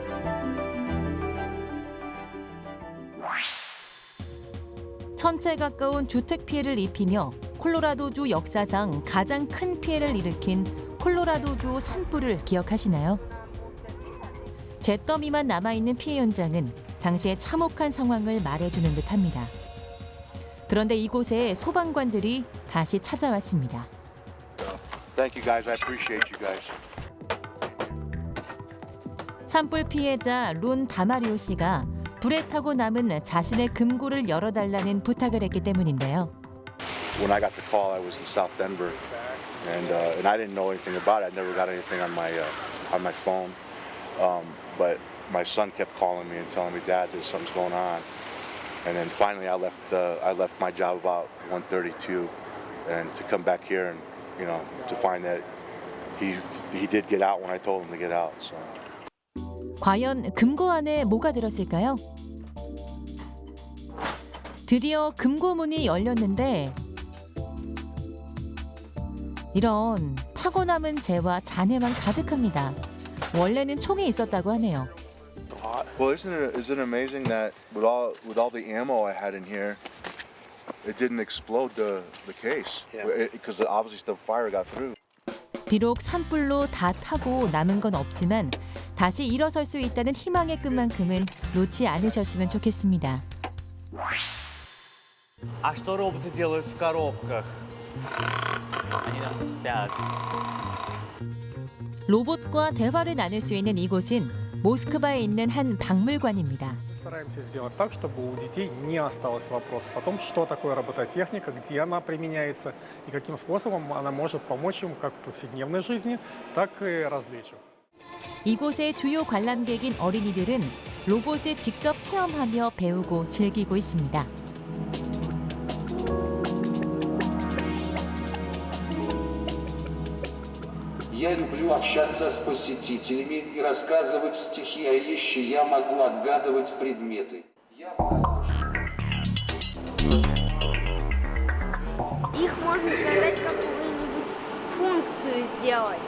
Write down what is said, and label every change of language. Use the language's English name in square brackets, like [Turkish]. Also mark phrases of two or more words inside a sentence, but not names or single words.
[Korean] 천체 가까운 주택 피해를 입히며 콜로라도주 역사상 가장 큰 피해를 일으킨 콜로라도주 산불을 기억하시나요? 잿더미만 남아있는 피해 현장은 당시의 참혹한 상황을 말해주는 듯합니다. 그런데 이곳에 소방관들이 다시 찾아왔습니다. [English] Thank you guys. I appreciate you guys. [Korean] 산불 피해자 론 다마리오 씨가 불에 타고 남은 자신의 금고를 열어달라는 부탁을 했기 때문인데요. [English] When I got the call, I was in South Denver, and I didn't know anything about it. I never got anything on my phone, but my son kept calling me and telling me, "Dad, there's something's going on." And then finally, I left my job about 1:32, and to come back here and to find that he did get out when I told him to get out. So. [Korean] 과연 금고 안에 뭐가 들었을까요? 드디어 금고 문이 열렸는데 이런 타고 남은 재와 잔해만 가득합니다. 원래는 총이 있었다고 하네요. [English] Well, isn't it amazing that with all the ammo I had in here, it didn't explode the case because obviously the fire got through. [Korean] 비록 산불로 다 타고 남은 건 없지만 다시 일어설 수 있다는 희망의 끈만큼은 놓지 않으셨으면 좋겠습니다. [Russian] А что роботы делают в коробках? Они там спят. [Korean] 로봇과 대화를 나눌 수 있는 이곳은 모스크바에 있는 한 박물관입니다. [Russian] Стараемся сделать так, чтобы у детей не осталось вопросов о том, что такое робототехника, где она применяется и каким способом она может помочь им как в повседневной жизни, так и развлечь их. [Korean] 이곳의 주요 관람객인 어린이들은 로봇을 직접 체험하며 배우고 즐기고 있습니다. [Russian] Я люблю общаться с посетителями и рассказывать стихи, а еще я могу отгадывать предметы. Их можно задать какую-нибудь функцию сделать.